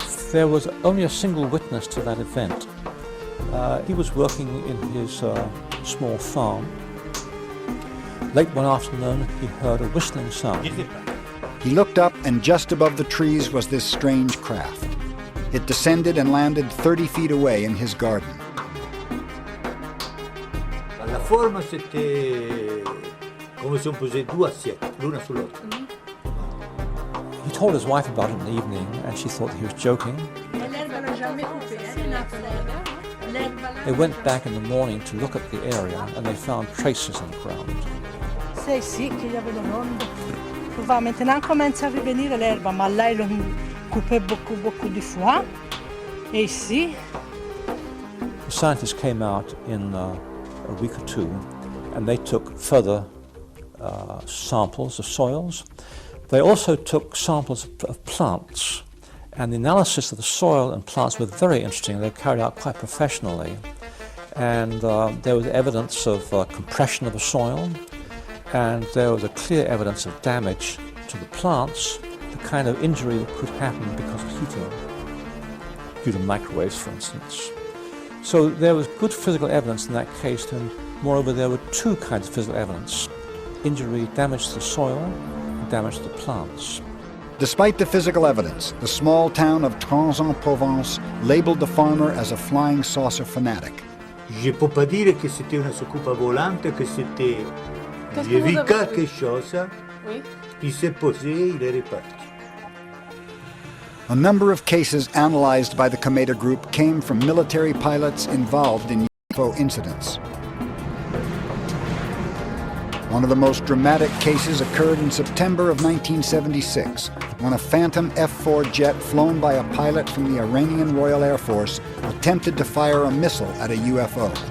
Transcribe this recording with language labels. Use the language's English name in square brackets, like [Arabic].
[English] There was only a single witness to that event. He was working in his small farm. Late one afternoon, he heard a whistling sound. He looked up, and just above the trees was this strange craft. It descended and landed 30 feet away in his garden. [French] La forme, c'était comme si on posait deux assiettes, l'une sur l'autre. [English] He told his wife about it in the evening, and she thought he was joking. They went back in the morning to look at the area, and they found traces on the ground. [French] C'est ici qu'il y avait l'onde. On va maintenant commencer à revenir l'herbe, mais là ils l'ont coupé beaucoup de fois. Et ici. [English] The scientists came out in a week or two, and they took further samples of soils. They also took samples of plants, and the analysis of the soil and plants were very interesting. They were carried out quite professionally, and there was evidence of compression of the soil, and there was a clear evidence of damage to the plants, the kind of injury that could happen because of heating, due to microwaves, for instance. So there was good physical evidence in that case, and moreover there were two kinds of physical evidence: injury, damage to the soil, and damage to the plants. Despite the physical evidence, the small town of Trans-en-Provence labeled the farmer as a flying saucer fanatic. [French] Je peux pas dire que c'était une soucoupe volante, que c'était... J'ai vu quelque chose, il s'est posé, il est reparti. [English] A number of cases analyzed by the Cometa Group came from military pilots involved in UFO incidents. One of the most dramatic cases occurred in September of 1976, when a Phantom F-4 jet flown by a pilot from the Iranian Royal Air Force attempted to fire a missile at a UFO.